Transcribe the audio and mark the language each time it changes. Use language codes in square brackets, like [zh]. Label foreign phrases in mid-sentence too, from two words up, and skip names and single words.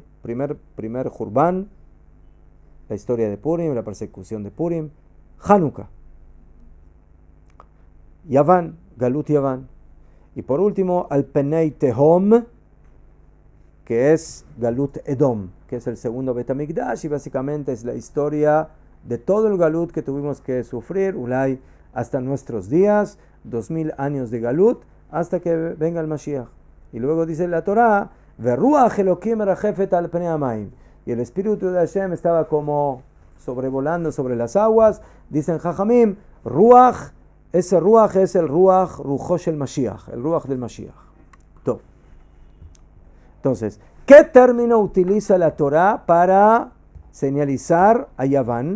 [es] Primer Hurban, la historia de Purim, la persecución de Purim, Hanukkah, Yaván, [he] גלות יוון, [es] y por último, [he] על פני תהום, [es] que es [he] גלות אדום, [es] que es el segundo [he] בית המקדש, [es] y básicamente es la historia de todo el Galut que tuvimos que sufrir, Ulay, hasta nuestros días, 2000 años de Galut, hasta que venga el Mashiach. Y luego dice la Torá, [he] ורוח אלקים מרחפת על פני המים. [es] Y el Espíritu de Hashem estaba como sobrevolando sobre las aguas. Dicen Jajamim, Ruach, ese Ruach es el [he] רוח רוחו של משיח, [es] el Ruach del Mashiach. Todo. Entonces, ¿qué término utiliza la Torá para señalizar a Yaván?